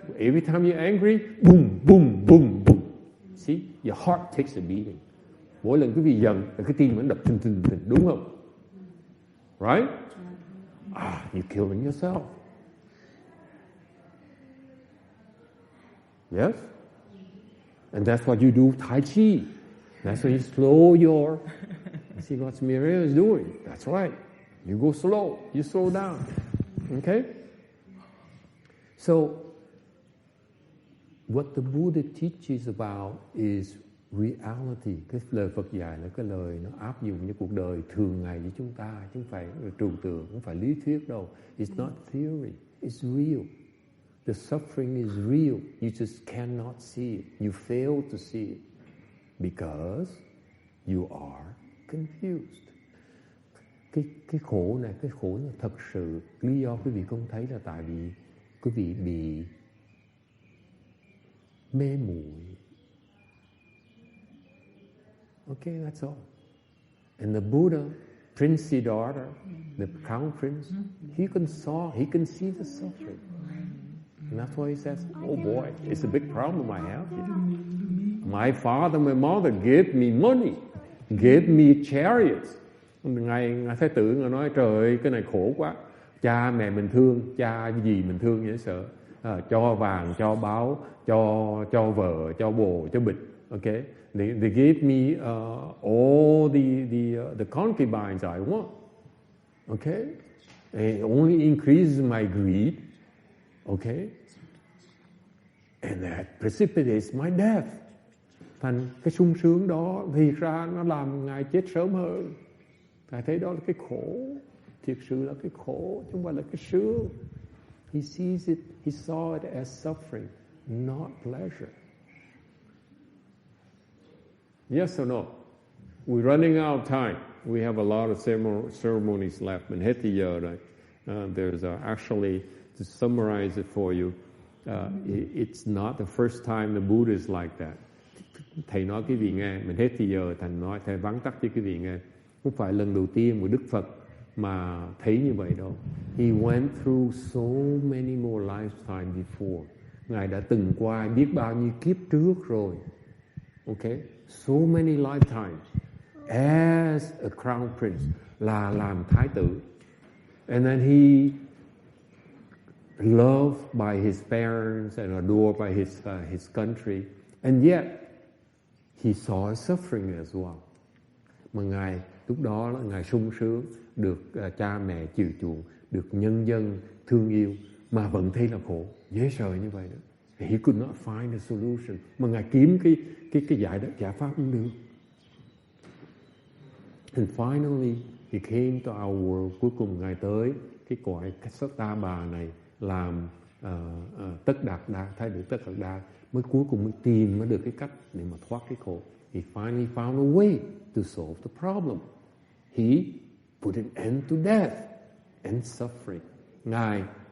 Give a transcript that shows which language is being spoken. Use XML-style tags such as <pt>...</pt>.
<en>Every time you're angry, boom, boom, boom, boom. See? Your heart takes a beating.</en> <vi>Mỗi lần quý vị giận là cái tim nó đập thình, đúng không?</vi> <en>Right? You're killing yourself. Yes? And that's what you do Tai Chi. That's why you slow your... See what Miriam is doing. That's right. You go slow. You slow down. Okay? So, what the Buddha teaches about is reality.</en> <vi>Cái lời Phật dạy là cái lời nó áp dụng cho cuộc đời thường ngày với chúng ta. Chứ không phải trừu tượng, không phải lý thuyết đâu.</vi> <en>It's not theory. It's real. The suffering is real. You just cannot see it. You fail to see it because you are confused.</en> <vi>Cái khổ này thật sự, lý do quý vị không thấy là tại vì quý vị bị mê muội.</vi> <en>Okay, that's all. And the Buddha, Prince Siddhartha, the Crown Prince, he can see the suffering. And that's why he says, oh boy, it's a big problem I have here. My father, my mother gave me money, gave me chariots.</en> <vi>Ngài Thái tử Ngài nói, trời ơi, cái này khổ quá. Cha mẹ mình thương, cha gì mình thương dễ sợ. Cho vàng, cho báo, cho vợ, cho bồ, cho bịch.</vi> <en>Okay? They gave me all the concubines I want. Okay? It only increases my greed. Okay? And that precipitates my death.</en> <vi>Thành cái sung sướng đó thì ra nó làm Ngài chết sớm hơn. Ngài thấy đó là cái khổ. Thiệt sự là cái khổ, chứ không phải là cái sướng.</vi> <en>He sees it, he saw it as suffering, not pleasure. Yes or no? We're running out of time. We have a lot of ceremonies left.</en> <vi>Mình hết thì giờ rồi.</vi> <en>There's actually, to summarize it for you, it's not the first time the Buddha is like that.</en> <vi>Thầy nói quý vị nghe, mình hết thì giờ, Thành nói, thầy vắn tắt cho quý vị nghe. Không phải lần đầu tiên của Đức Phật mà thấy như vậy đâu.</vi> <en>He went through so many more lifetimes before.</en> <vi>Ngài đã từng qua biết bao nhiêu kiếp trước rồi.</vi> <en>Okay? So many lifetimes as a crown prince,</en> <vi>là làm thái tử.</vi> <en>And then he loved by his parents and adored by his country. And yet he saw suffering as well.</en> <vi>Mà Ngài lúc đó là Ngài sung sướng, được cha mẹ chiều chuộng, được nhân dân thương yêu, mà vẫn thấy là khổ, dễ sợ như vậy đó.</vi> <en>He could not find a solution.</en> <vi>Mà Ngài kiếm cái giải pháp không được.</vi> <en>And finally, he came to our world.</en> <vi>Cuối cùng Ngài tới cái cõi Sắc Ta Bà này làm tất đạt đa, thay đổi tất đạt đa, mới cuối cùng mới tìm mới được cái cách để mà thoát cái khổ.</vi> <en>He finally found a way to solve the problem. He put an end to death and suffering. Ngài</en>